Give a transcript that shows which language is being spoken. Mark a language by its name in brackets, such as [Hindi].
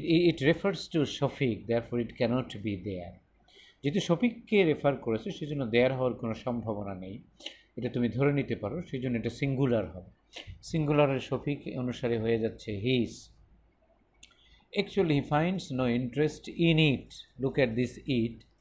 [English] It refers to Shafiq, therefore it cannot be there. [Bangla] যেহেতু শফিককে refer করেছে সেজন্য দেয়ার হওয়ার কোনো সম্ভাবনা নেই, এটা তুমি ধরে নিতে পারো, সেই জন্য এটা সিঙ্গুলার হবে। সিঙ্গুলারের শফিক অনুসারে হয়ে যাচ্ছে হিস। [English] Actually he finds no interest in it. Look at this it.